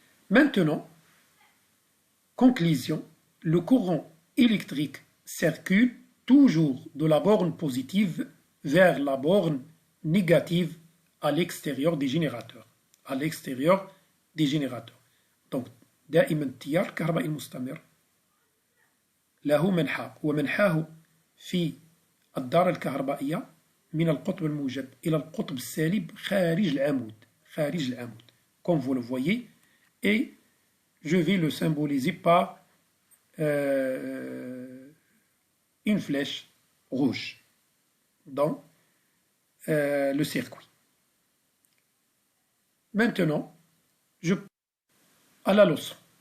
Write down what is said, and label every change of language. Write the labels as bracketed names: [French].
[French] Maintenant, conclusion, le courant électrique circule toujours de la borne positive vers la borne négative à l'extérieur des générateurs. À l'extérieur des générateurs. [Arabic] Donc, دائما التيار الكهربائي المستمر له منحى ومنحاه في الدارة الكهربائية من القطب الموجب إلى القطب السالب خارج العمود. خارج العمود. [French] Comme vous le voyez, et je vais le symboliser par une flèche rouge dans le circuit. Maintenant, à la leçon.